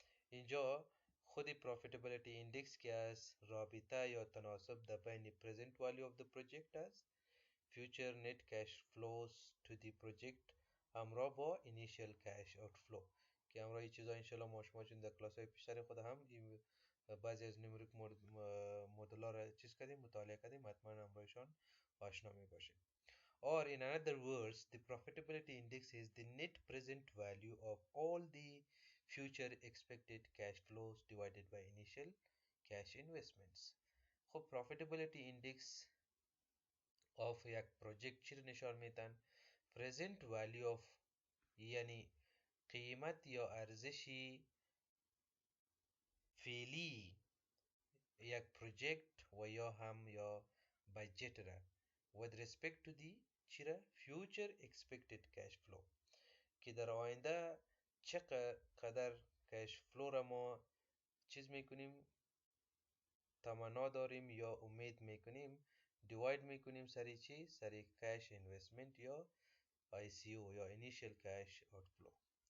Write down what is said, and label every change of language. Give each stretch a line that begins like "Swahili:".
Persian: اینجا خود profitability index که از رابطه یا تناسب در بین
English: present value of the project
Persian: است
English: future net cash flows to the project
Persian: همراه با
English: initial cash outflow
Persian: که همراه این چیزا انشالله ما شما چون در کلاس های پیشتر خود هم بعضی از نمریک مدل ها را چیز کردیم مطالعه کردیم حتما همراهشان آشنا می باشیم.
English: Or in another words, the profitability index is the net present value of all the future expected cash flows divided by initial cash investments.
Persian: خب
English: profitability index of
Persian: یک پروژکت چی نشان میدن؟
English: present value of
Persian: یعنی قیمت یا ارزش فعلی یک پروژکت و یا هم یا بجت را
English: with respect to the
Persian: چی را
English: future expected cash flow
Persian: که در آینده چقدر کش فلو را ما چیز میکنیم تمنا داریم یا امید میکنیم دیواید میکنیم سری چی سری کش اینوستمنت یا ICO یا
English: initial cash outflow.